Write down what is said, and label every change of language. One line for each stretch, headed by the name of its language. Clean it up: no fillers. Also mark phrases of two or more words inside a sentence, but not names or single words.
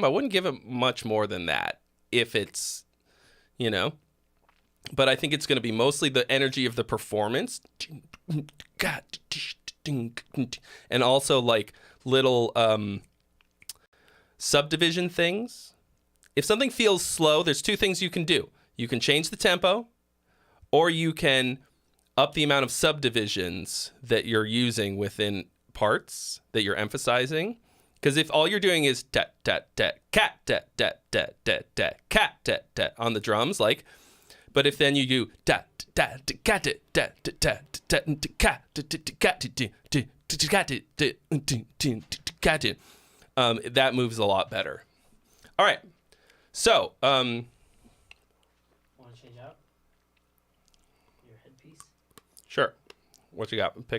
English: I wouldn't give it much more than that if it's, you know, but I think it's going to be mostly the energy of the performance and also like little subdivision things. If something feels slow, there's two things you can do. You can change the tempo, or you can up the amount of subdivisions that you're using within parts that you're emphasizing. Because if all you're doing is tat tat tat cat tat tat tat tat tat cat tat tat on the drums, like, but if then you do tat tat cat tat tat tat tat cat cat, that moves a lot better. All right, so Want to change out your headpiece? sure. What you got? Pick